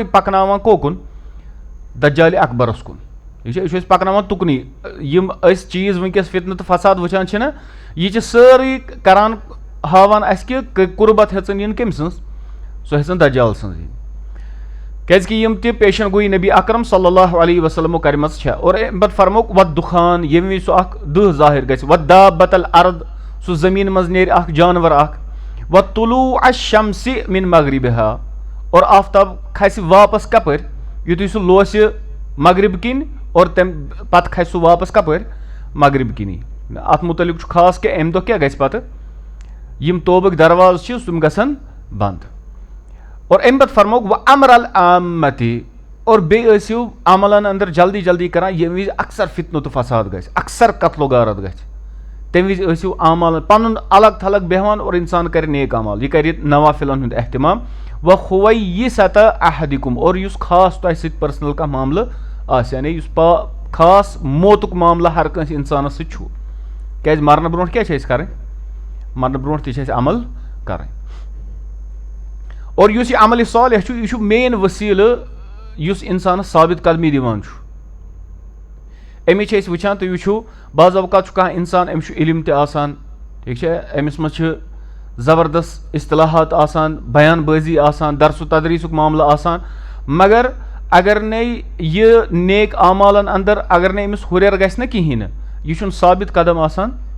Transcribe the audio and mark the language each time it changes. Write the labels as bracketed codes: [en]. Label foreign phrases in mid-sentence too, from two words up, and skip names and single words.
[ks] پکناوان کوکُن دجالہِ اکبرس کُن ٹھیٖک چھا یہِ چھُ اَسہِ پکناوان تُکنُے یِم أسۍ چیٖز وٕنکیٚس فتنہٕ تہٕ فساد وٕچھان چھِنہ یہِ چھِ سٲرٕے کران ہاوان اَسہِ کہ قُربت ہیٚژٕن یِن کٔمۍ سٕنٛز سۄ ہیٚژٕن دجال سٕنٛز یِنۍ کیازِ کہ یِم تہِ پیشن گویی نبی اکرم [ar] صلی اللہ علیہ [ks] وسلمو کرِمژ چھےٚ اور امہِ پتہٕ فرموک وَ دُخان ییٚمہِ وِزِ سُہ اکھ دٔہ ظٲہِر گژھِ [ar] وَ دابت الارض [ks] سُہ زٔمیٖن منٛز نیرِ اکھ جانور اکھ [ar] و طلوع الشمس من مغربها [ks] اور آفتاب کھسہِ واپس کپٲرۍ یُتھُے سُہ لوسہِ مغرب کِنۍ اور تمہِ پتہٕ کھسہِ سُہ واپس کپٲرۍ مغرب کِنی اتھ متعلق چھُ خاص کہِ امہِ دۄہ کیاہ گژھِ پتہٕ یِم توبٕکۍ دروازٕ چھِ تِم گژھن بنٛد اور امہِ پتہٕ فرموک [ar] و امر العامتہِ [ks] اور بیٚیہِ ٲسِو عملن اندر جلدی جلدی کران ییٚمہِ وِزِ اکثر فتنہٕ تہٕ فساد گژھِ اکثر قتل و غارت گژھِ تمہِ وِزِ ٲسِو عمل پنُن الگ تھلگ بیٚہوان اور انسان کرِ نیک عمل یہِ کرِ نوافلن ہُنٛد احتمام [ar] و خویسۃ احدکم [ks] اور یُس خاص تۄہہِ سۭتۍ پٔرسنل کانٛہہ معاملہٕ آسہِ یعنی یُس خاص موتُک معاملہٕ ہر کٲنٛسہِ انسانس سۭتۍ چھُ کیازِ مرنہٕ برونٛٹھ کیاہ چھِ أسۍ کرٕنۍ مرنہٕ برونٛٹھ تہِ چھِ اَسہِ عمل کرٕنۍ اور یُس یہِ عملہِ صالح چھُ یہِ چھُ مین وسیٖلہٕ یُس انسانس ثابت قدمی دِوان چھُ أمِس چھِ أسۍ وٕچھان تُہۍ وٕچھِو بعض اوقات چھُ کانٛہہ انسان أمِس چھُ علم تہِ آسان ٹھیٖک چھا أمِس منٛز چھِ زبردست اصطلاحات آسان بیان بٲزی آسان درس و تدریٖسُک معاملہٕ آسان مگر اگر نے یہِ نیک اعمالن اندر اگر نہٕ أمِس ہُریر گژھِ نہ کِہیٖنۍ نہٕ یہِ چھُنہٕ ثابت قدم آسان